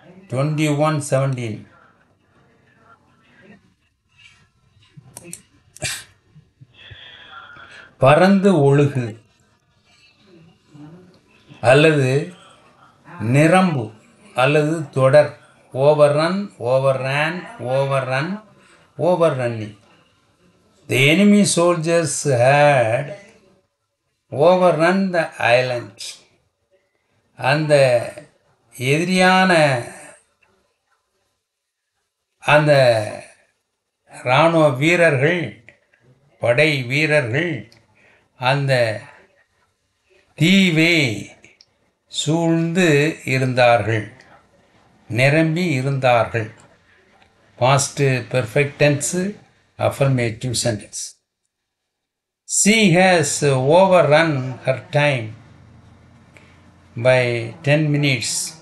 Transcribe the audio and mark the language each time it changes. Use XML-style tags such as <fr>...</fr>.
<ta>21:17 பறந்து ஒழுகு அல்லது நிரம்பு அல்லது தொடர்.</ta> <en>overrun, overran, overrun, overrunning. The enemy soldiers had overrun the island.</en> <ta>அந்த எதிரியான அந்த இராணுவ வீரர்கள், படை வீரர்கள் அந்த தீவை சூழ்ந்து இருந்தார்கள், நிரம்பி இருந்தார்கள்.</ta> <en>Past perfect tense affirmative sentence. She has overrun her time by 10 minutes.</en>